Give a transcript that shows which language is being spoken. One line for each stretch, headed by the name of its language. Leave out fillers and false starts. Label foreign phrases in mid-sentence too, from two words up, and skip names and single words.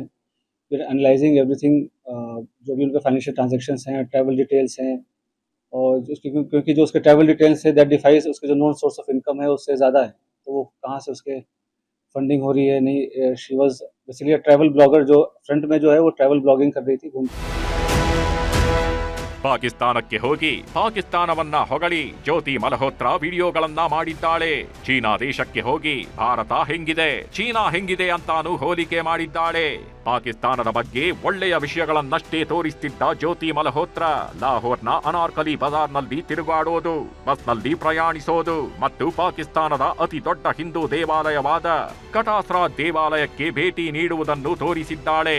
Hindi: फिर
English: analyzing everything,
Hindi: जो भी उनके
English: financial transactions
Hindi: हैं,
English: travel details
Hindi: हैं, और क्योंकि जो उसके
English: travel details
Hindi: है
English: that defies
Hindi: उसके जो
English: known source of income
Hindi: है उससे ज़्यादा है, तो वो कहाँ से उसके फंडिंग हो रही है. नहीं,
English: she was basically travel blogger,
Hindi: जो फ्रंट में जो है वो
English: travel blogging
Hindi: कर रही थी.
Kannada: ಪಾಕಿಸ್ತಾನಕ್ಕೆ ಹೋಗಿ ಪಾಕಿಸ್ತಾನವನ್ನ ಹೊಗಳಿ ಜ್ಯೋತಿ ಮಲ್ಹೋತ್ರಾ ವಿಡಿಯೋಗಳನ್ನ ಮಾಡಿದ್ದಾಳೆ. ಚೀನಾ ದೇಶಕ್ಕೆ ಹೋಗಿ ಭಾರತ ಹೆಂಗಿದೆ, ಚೀನಾ ಹೆಂಗಿದೆ ಅಂತಾನು ಹೋಲಿಕೆ ಮಾಡಿದ್ದಾಳೆ. ಪಾಕಿಸ್ತಾನದ ಬಗ್ಗೆ ಒಳ್ಳೆಯ ವಿಷಯಗಳನ್ನಷ್ಟೇ ತೋರಿಸ್ತಿದ್ದ ಜ್ಯೋತಿ ಮಲ್ಹೋತ್ರಾ ಲಾಹೋರ್ನ ಅನಾರ್ಕಲಿ ಬಜಾರ್ನಲ್ಲಿ ತಿರುಗಾಡೋದು, ಬಸ್ನಲ್ಲಿ ಪ್ರಯಾಣಿಸೋದು ಮತ್ತು ಪಾಕಿಸ್ತಾನದ ಅತಿ ದೊಡ್ಡ ಹಿಂದೂ ದೇವಾಲಯವಾದ ಕಟಾಸ್ರಾ ದೇವಾಲಯಕ್ಕೆ ಭೇಟಿ ನೀಡುವುದನ್ನು ತೋರಿಸಿದ್ದಾಳೆ.